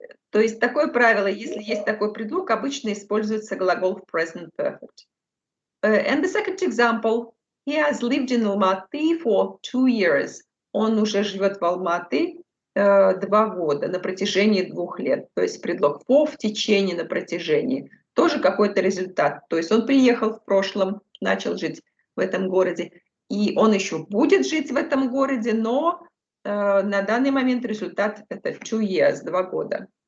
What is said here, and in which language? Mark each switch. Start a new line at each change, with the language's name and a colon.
Russian: То есть такое правило, если есть такой предлог, обычно используется глагол в present perfect.
English: And the second example, he has lived in Almaty for 2 years.
Russian: Он уже живет в Алматы 2 года, на протяжении 2 лет. То есть предлог for в течение, на протяжении. Тоже какой-то результат. То есть он приехал в прошлом, начал жить в этом городе, и он еще будет жить в этом городе, но на данный момент результат это 2 years, 2 года.